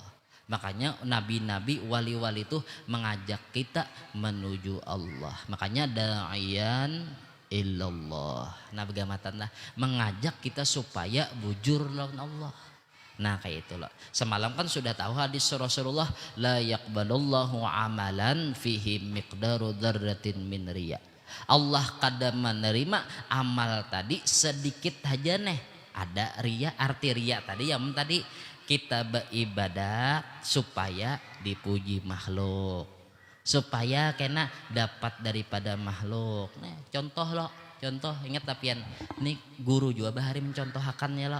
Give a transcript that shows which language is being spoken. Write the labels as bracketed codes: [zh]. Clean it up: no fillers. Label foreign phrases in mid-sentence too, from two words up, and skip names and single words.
[bjn] Makanya nabi-nabi wali-wali itu mengajak kita menuju Allah. [ar] Makanya داعيا إلى الله. [bjn] Nah begamatan lah mengajak kita supaya bujur lawan Allah. Nah kayak itu loh. Semalam kan sudah tahu hadis Rasulullah [ar] لا يقبل الله عملا فيه مثقال ذرة من رياء. [bjn] Allah kadang menerima amal tadi sedikit aja nih. Ada riya, arti riya tadi yang tadi kita beribadah supaya dipuji makhluk. Supaya kena dapat daripada makhluk. Nah, contoh loh, contoh ingat tapian nih guru juga bahari mencontohakan ya loh.